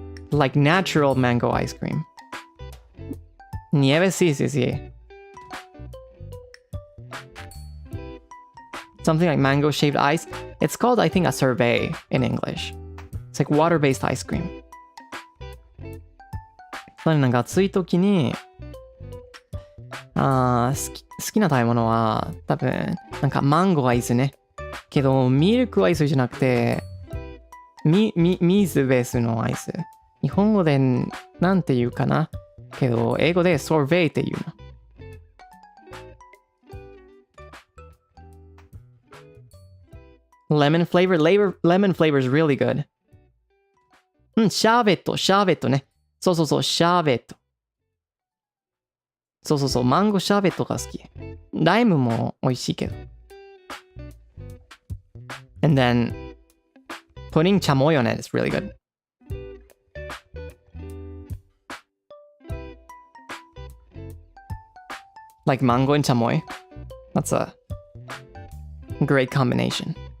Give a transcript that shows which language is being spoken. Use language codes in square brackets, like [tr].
[en] Like natural mango ice cream. [es] Nieve, sí. [en] Something like mango shaved ice. It's called, I think, a sorbet in English. It's like water-based ice cream. [ja] なんか暑い時に好きな食べ物は多分なんかマンゴーアイスね。けどミルクアイスじゃなくて水ベースのアイス。日本語でなんて言うかな。けど英語でソーベイって言うの。 [en] Lemon flavor is really good. [ja] シャーベットね。そう、シャーベット。そう、マンゴーシャーベットが好き。ライムも美味しいけど。 [en] And then, putting chamoy on it is really good. Like mango and chamoy. That's a great combination.